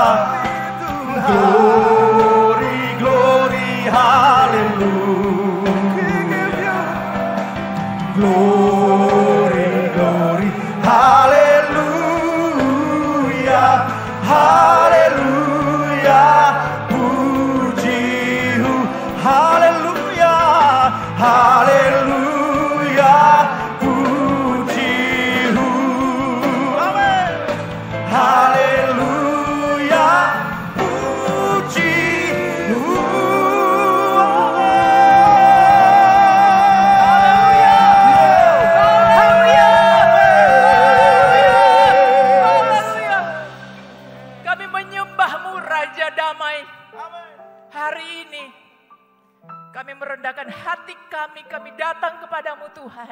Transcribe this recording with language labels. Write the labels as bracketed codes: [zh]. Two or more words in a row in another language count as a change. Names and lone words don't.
[en] Glory, glory, haleluya. Glory, glory, haleluya. [id] Haleluya. Puji-Hu, haleluya. Haleluya. Puji-Hu, amin. Haleluya. Puji-Hu, Kami menyembah-Mu Raja Damai. Hari ini kami merendahkan hati kami datang kepadamu Tuhan.